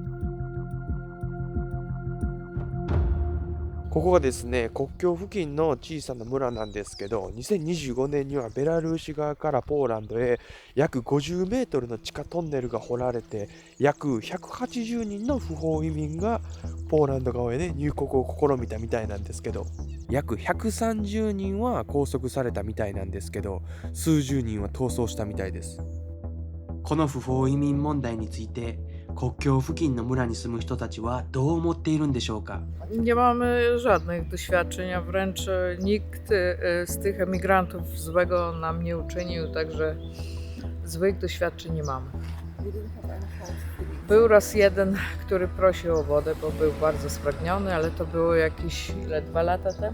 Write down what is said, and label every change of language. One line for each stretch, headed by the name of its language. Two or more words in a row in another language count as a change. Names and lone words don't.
Japanese: ここがですね、国境付近の小さな村なんですけど、2025年にはベラルーシ側からポーランドへ約50メートルの地下トンネルが掘られて、約180人の不法移民がポーランド側へね、入国を試みたみたいなんですけど、約130人は拘束されたみたいなんですけど、数十人は逃走したみたいです。この不法移民問題について、国境付近の村に住む人たちはどう思っているんでしょうか。
Polish: Nie mamy żadnych doświadczeń, a wręcz nikt z tych emigrantów złego nam nie uczynił, także złych doświadczeń nie mamy. Był raz jeden, który prosił o wodę, bo był bardzo spragniony, ale to było jakieś 2 lata temu?